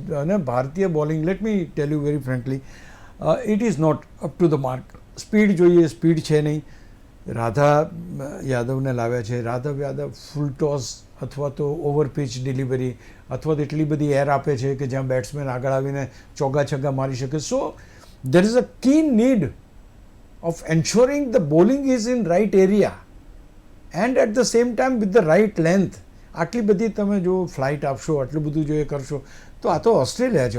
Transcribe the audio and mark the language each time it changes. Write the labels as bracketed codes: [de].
[gu] અને ભારતીય bowling, [en] Let me tell you very frankly, it is not up to the mark. [gu] Speed જોઈએ, speed છે નહીં. રાધા યાદવને લાવ્યા છે. રાધવ યાદવ ફૂલ ટોસ અથવા તો ઓવર પિચ ડિલિવરી અથવા તો એટલી બધી એર આપે છે કે જ્યાં બેટ્સમેન આગળ આવીને ચોગ્ગા છગ્ગા મારી શકે. [en] So there is a keen need of ensuring the bowling is in right area and at the same time with the right length. [gu] આટલી બધી તમે જો ફ્લાઇટ આપશો, આટલું બધું જો એ કરશો, તો આ તો ઓસ્ટ્રેલિયા છે.